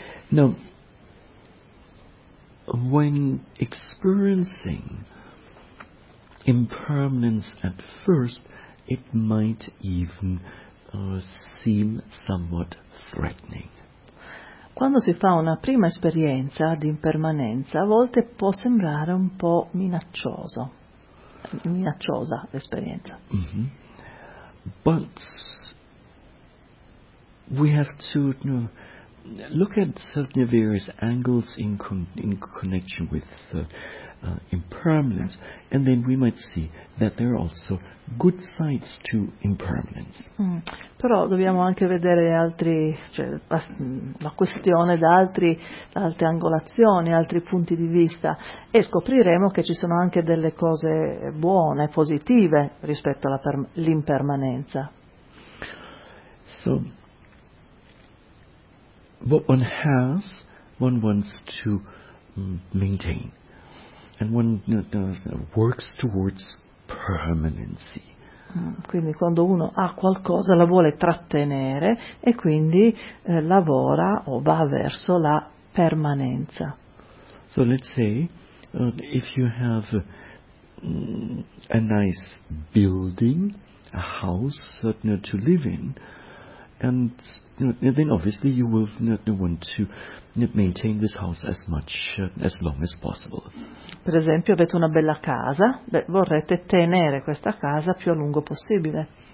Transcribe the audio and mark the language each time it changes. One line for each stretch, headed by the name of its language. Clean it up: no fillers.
English: Now, when experiencing impermanence at first, it might even seem somewhat threatening.
Italian: Quando si fa una prima esperienza di impermanenza, a volte può sembrare un po' minaccioso, minacciosa l'esperienza. Mm-hmm.
English: But we have to look at certain various angles in connection with impermanence, and then we might see that there are also good sides to impermanence.
Italian: Però dobbiamo anche vedere altri, cioè la questione da altre angolazioni, altri punti di vista, e scopriremo che ci sono anche delle cose buone, positive rispetto all'impermanenza.
English: So, what one has, one wants to maintain. And one works towards permanency.
Italian: Quindi quando uno ha qualcosa la vuole trattenere e quindi lavora o va verso la permanenza.
English: So let's say if you have a nice building, a house to live in, and then obviously you will want to maintain this house as much as long as possible.
Italian: Per esempio, avete una bella casa, vorrete tenere questa casa più a lungo possibile.